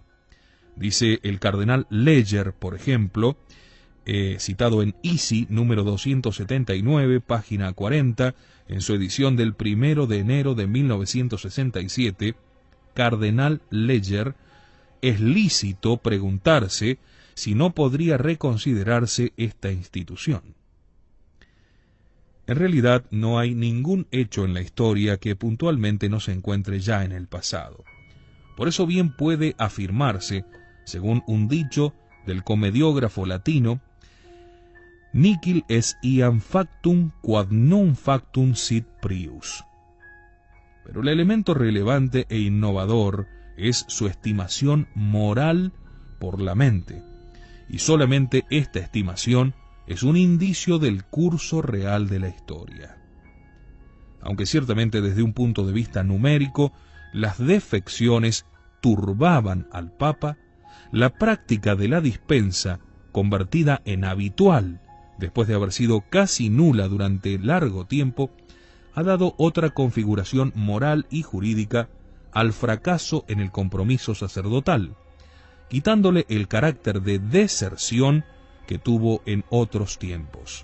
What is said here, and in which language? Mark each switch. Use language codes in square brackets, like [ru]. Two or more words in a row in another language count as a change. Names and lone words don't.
[es] Dice el cardenal Leger, por ejemplo, citado en Isi, número 279, página 40, en su edición del 1 de enero de 1967, cardenal Leger, es lícito preguntarse si no podría reconsiderarse esta institución. En realidad, no hay ningún hecho en la historia que puntualmente no se encuentre ya en el pasado. Por eso bien puede afirmarse, según un dicho del comediógrafo latino, [la] Nihil est iam factum quod non factum sit prius. [es] Pero el elemento relevante e innovador es su estimación moral por la mente, y solamente esta estimación es un indicio del curso real de la historia. Aunque ciertamente desde un punto de vista numérico, las defecciones turbaban al Papa, la práctica de la dispensa, convertida en habitual después de haber sido casi nula durante largo tiempo, ha dado otra configuración moral y jurídica al fracaso en el compromiso sacerdotal, quitándole el carácter de deserción que tuvo en otros tiempos.